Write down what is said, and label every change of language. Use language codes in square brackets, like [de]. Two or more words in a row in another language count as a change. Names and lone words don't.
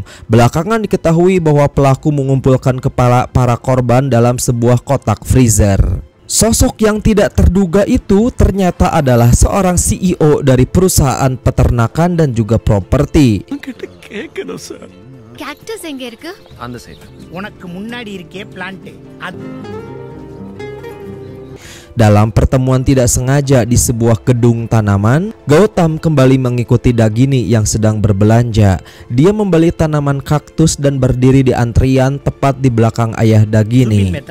[id] Belakangan diketahui bahwa pelaku mengumpulkan kepala para korban dalam sebuah kotak freezer. Sosok yang tidak terduga itu ternyata adalah seorang CEO dari perusahaan peternakan dan juga properti. [ta] Cactus எங்க இருக்கு? அந்த சைடு. உனக்கு முன்னாடி இருக்கே பிளான்ட். [id] Dalam pertemuan tidak sengaja di sebuah gedung tanaman, Gautam kembali mengikuti Dagini yang sedang berbelanja. Dia membeli tanaman kaktus dan berdiri di antrian tepat di belakang ayah Dagini.